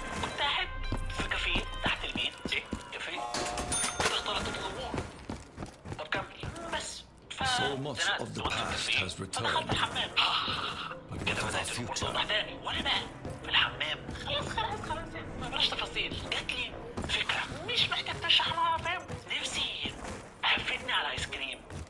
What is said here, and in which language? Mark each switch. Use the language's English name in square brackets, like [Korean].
[Arabic] كنت قاعد في كافيه تحت البيت. ايه كافيه؟ كده اختلطت الامور. طب كمل بس. [English] So much of the past has returned. [Arabic] كده بدأت الامور توضح تاني. وانا بقى في الحمام خلاص ما بلاش تفاصيل. جات لي فكره مش محتاج تشرح لها، فاهم؟ نفسي هفتني على ايس كريم.